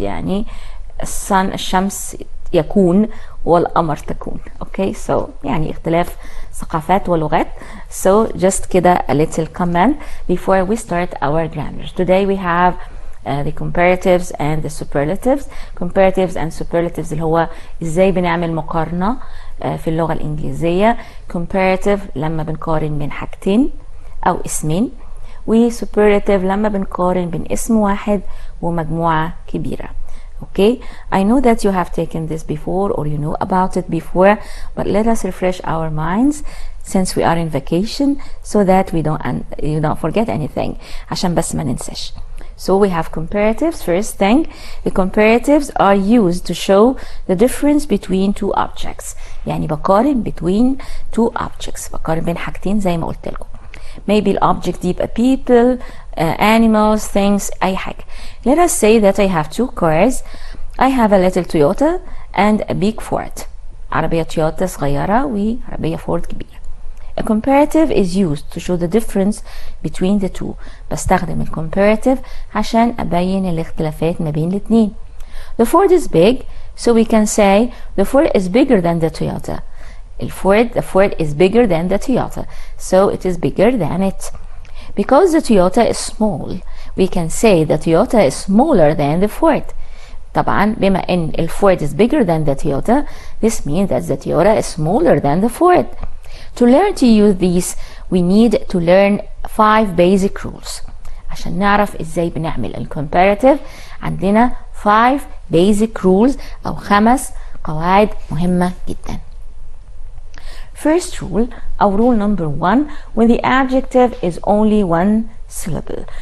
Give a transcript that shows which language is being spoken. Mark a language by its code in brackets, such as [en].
[ar] يعني الشمس يكون والقمر تكون. Okay, so يعني اختلاف ثقافات ولغات. [en] So just كده a little comment before we start our grammar. Today we have the comparatives and the superlatives. Comparatives and superlatives [ar] اللي هو ازاي بنعمل مقارنة في اللغة الإنجليزية. Comparative لما بنقارن بين حاجتين أو اسمين، و superlative لما بنقارن بين اسم واحد ومجموعة كبيرة. [en] Okay, I know that you have taken this before or you know about it before, but let us refresh our minds since we are in vacation so that you don't forget anything. [ar] عشان بس ما ننساش. [en] So we have comparatives. First thing, the comparatives are used to show the difference between two objects. [ar] يعني بقارن [en] between two objects. [ar] بقارن بين حاجتين زي ما قلت لكم. [en] Maybe the object [ar] دي يبقى [en] people, animals, things, [ar] أي حاجة. [en] Let us say that I have two cars. I have a little Toyota and a big Ford. [ar] عربية تويوتا صغيرة وعربية فورد كبيرة. [en] A comparative is used to show the difference between the two. [ar] بستخدم ال comparative عشان أبين الاختلافات ما بين الاتنين. [en] The Ford is big, so we can say the Ford is bigger than the Toyota. The Ford is bigger than the Toyota, so it is bigger than it. Because the Toyota is small, we can say the Toyota is smaller than the Ford. [ar] طبعا بما ان ال [en] Ford is bigger than the Toyota, this means that the Toyota is smaller than the Ford. To learn to use these, we need to learn 5 basic rules. [ar] عشان نعرف ازاي بنعمل ال comparative عندنا 5 [en] basic rules [ar] او 5 قواعد مهمة جدا. [en] First rule أو rule number 1, when the adjective is only one syllable.